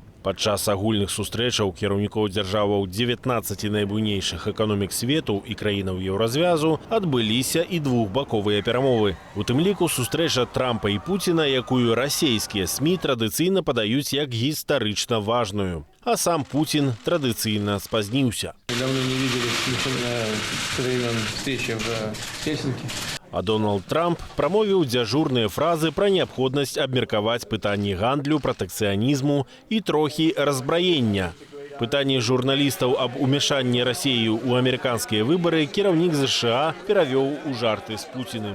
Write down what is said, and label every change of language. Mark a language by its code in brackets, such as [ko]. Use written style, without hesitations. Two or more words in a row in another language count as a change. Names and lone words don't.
[be] Падчас агульных сустрэчаў кіраўнікоў дзяржаваў 19 найбуйнейшых эканомік свету і краінаў еўразвязу адбыліся і двухбаковыя перамовы. У тым ліку сустрэча Трампа і Пуціна, якую расійскія СМІ традыцыйна падаюць як гістарычна важную. А сам Путін традыцыйна спазніўся. [ru] Давно не виделись со времен встречи в Хельсинки. [be] А Дональд Трамп прамовіў дзяжурныя фразы пра неабходнасць абмеркаваць пытанні гандлю, пратэкцыянізму і трохі разбраення. Пытанне журналістаў аб умешанні Расіі ў амерыканскія выбары кіраўнік ЗША перавёў у жарты з Пуціным.